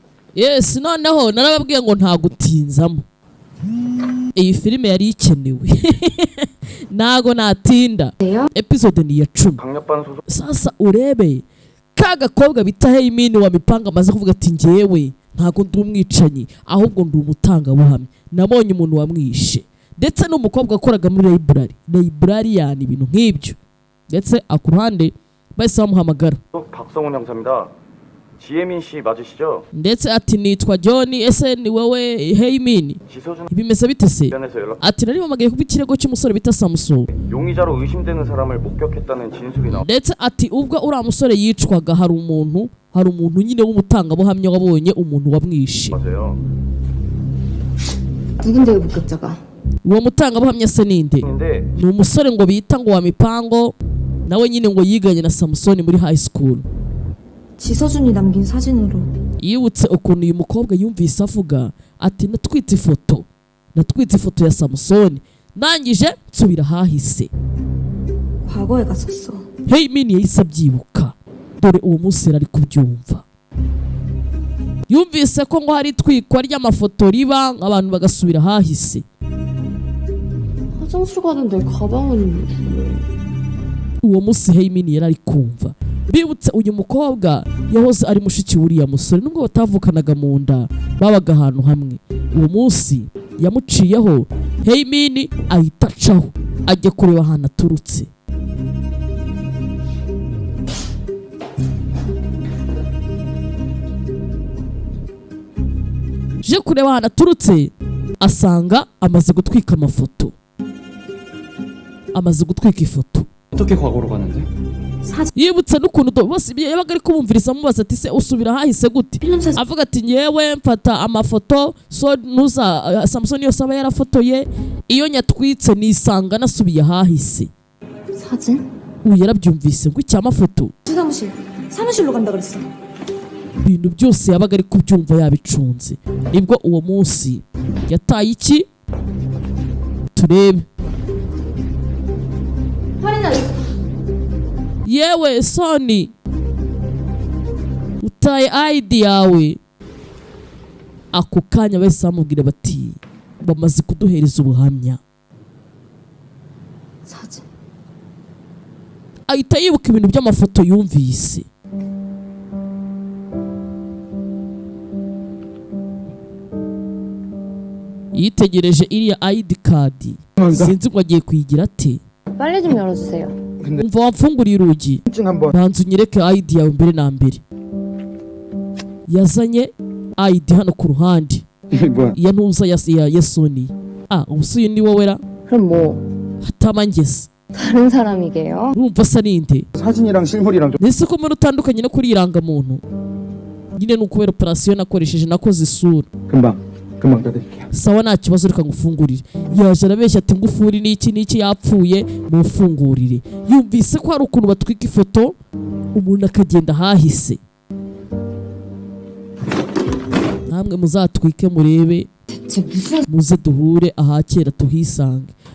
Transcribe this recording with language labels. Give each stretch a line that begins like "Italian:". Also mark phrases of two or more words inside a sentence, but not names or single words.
Kinyarwanda: yes noneho narababwiye ngo nta gutinzamo iyi filime yari ikenewe ntago natinda episode ni ya 10 sasa urebe ka gakobwa bita Heimini wa mipanga amaze kuvuga ati ngewe ntago ndi umwicanyi ahubwo ndi umutanga buhamye nabonye umuntu wamwishe ndetse n'umukobwa akoraga muri library yani ibintu nk'ibyo ndetse akuruhande bahise bamuhamagara
Korean: 박성훈 형사입니다. 지혜민 씨 맞으시죠?
Kinyarwanda: ndetse ati nitwa John ese ni wowe Heimini bimeze bite se ati nari mpamagaye kuba ikirego cy'umusore bita Samson
Korean: 용의자로 의심되는 사람을 목격했다는 진술이 나와.
Kinyarwanda: ndetse ati ubwo uriya musore yicwaga hari umuntu nyine w'umutangabuhamya wabonye umuntu wamwishe.
Korean: 맞아요. 누군데요 목격자가?
Kinyarwanda: uwo mutangabuhamya se ninde? ni umusore ngo bita ngo wa mipango nawe nyine ngo yiganye na Samson muri
English: high school.
Korean: 지서준이 남긴 사진으로
Kinyarwanda: yibutse ukuntu uyu mukobwa yumvise avuga ati natwitse ifoto ya Samson nangije nsubira hahise.
Korean: 과거에 갔었어.
Kinyarwanda: Heimini yahise abyibuka dore uwo munsi ari kubyumva yumvise ko ngo hari itwikwa ry'amafoto riba abantu bagasubira hahise.
Korean: 화장실 가는데 가방은
Kinyarwanda: uwo munsi Heimini yari kumva bibutse uyu mukobwa yahoze ari mushiki wuriya musore nubwo batavukanaga mu nda babaga ahantu hamwe. uwo munsi yamuciyeho Heimini ahita acaho ajya kureba ahantu aturutse. je kureba ahantu aturutse asanga amaze gutwika ifoto.
Korean: 어떻게 과거로 가는데?
Kinyarwanda: yibutse n'ukuntu bose yabaga ari kubumviriza amubaza ati se usubira hahise gute avuga ati nyewe mfata amafoto so nuza Samson yose aba yarafotoye iyo nyatwitse nisanga nasubiye hahise.
Korean: 사진?
Kinyarwanda: yarabyumvise ngo icyamafoto
Korean: 사무실로 간다 그랬어.
Kinyarwanda: ibintu byose yabaga ari kubyumva yabicunze. nibwo uwo munsi yataye iki turebe. yewe Soni utaye ID yawe. ako kanya bahise bamubwira bati bamaze kuduhereza ubuhamya.
Korean: 사진.
Kinyarwanda: ahita yibuka ibintu by'amafoto yumvise. yitegereje iriya
English: ID card
Kinyarwanda: sinzi ngo agiye kuyigira ate.
Korean: 빨리 좀 열어주세요.
Kinyarwanda: umva wamfunguriye urugi banza unyereke ID yawe mbere na mbere. yazanye ID hano ku ruhande iya ntuza ya Soni. ubusuye ni wowe ra?
Korean: 그럼 뭐
Kinyarwanda: hatamangeze
Korean: 다른 사람이게요?
Kinyarwanda: urumva asa ninde?
Korean: 사진이랑 실물이랑 좀
Kinyarwanda: nese ko muri utandukanye no kuri irangamuntu nyine ni ukubera operasiyo nakoresheje nakoze isura.
Korean: 금방 닫을게요.
Kinyarwanda: sawa nta kibazo reka ngufungurire. yaje arabeshya ati ngufuri n'iki yapfuye mufungurire. yumvise ko hari ukuntu batwika ifoto umuntu akagenda hahise. namwe muzatwike murebe muze duhure ahakera tuhisange.